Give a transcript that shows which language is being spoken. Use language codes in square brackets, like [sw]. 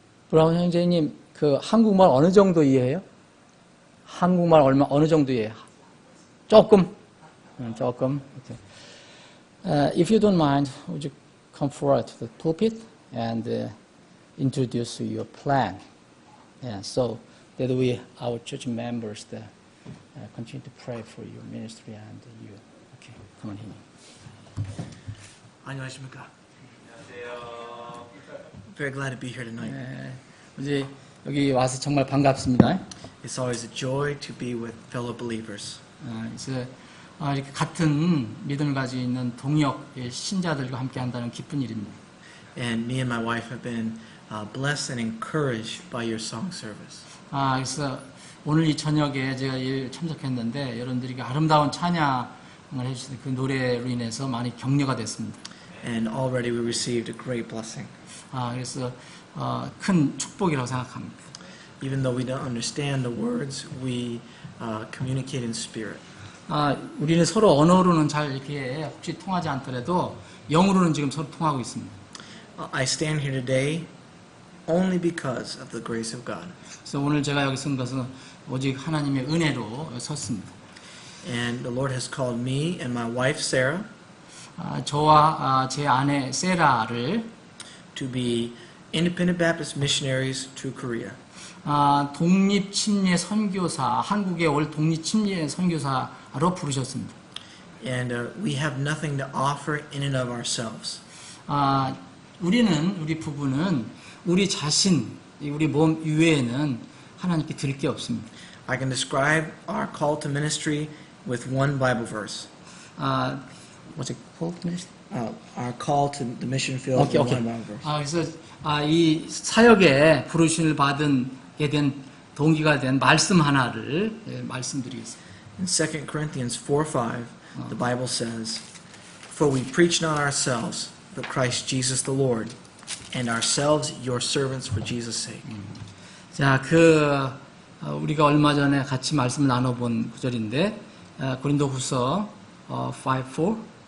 [ko] 브라운 형제님, 한국말 어느 정도 이해해요? 한국말 어느 정도 이해해요? 조금? 조금. [en] If you don't mind, would you come forward to the pulpit and introduce your plan? Yeah, so that our church members, continue to pray for your ministry and you. Okay, come on here. [ko] 안녕하십니까. 안녕하세요. [en] Very glad to be here tonight. [ko] 이제 여기 와서 정말 반갑습니다. [en] It's always a joy to be with fellow believers. [ko] 이제 이렇게 같은 믿음을 가지고 있는 동역 신자들과 함께 한다는 기쁜 일입니다. [en] And me and my wife have been blessed and encouraged by your song service. [ko] 그래서 오늘 이 저녁에 제가 참석했는데 여러분들이 아름다운 찬양을 해주신 그 노래로 인해서 많이 격려가 됐습니다. [en] And already we received a great blessing. [ko] 그래서 큰 축복이라고 생각합니다. [en] Even though we don't understand the words, we communicate in spirit. [ko] 우리는 서로 언어로는 잘 이렇게 혹시 통하지 않더라도 영으로는 지금 서로 통하고 있습니다. [en] I stand here today only because of the grace of God. [ko] 그래서 오늘 제가 여기 선 것은 오직 하나님의 은혜로 섰습니다. [en] And the Lord has called me and my wife Sarah [ko] 저와 제 아내 세라를 [en] to be independent Baptist missionaries to Korea. [ko] 독립 침례 선교사, 한국에 올 독립 침례 선교사로 부르셨습니다. [en] And we have nothing to offer in and of ourselves. [ko] 우리 부부는 우리 자신, 우리 몸 이외에는 하나님께 드릴 게 없습니다. [en] I can describe our call to ministry with one Bible verse. What's it called? Our call to the mission field with one Bible verse. [ko] 그래서 이 사역에 부르심을 받게 된 동기가 된 말씀 하나를 말씀드리겠습니다. [en] In 2 Corinthians 4:5, the Bible says, "For we preach not ourselves, but Christ Jesus the Lord, and ourselves your servants for Jesus' sake." [ko] 자, 우리가 얼마 전에 같이 말씀을 나눠본 구절인데 고린도후서 4:5.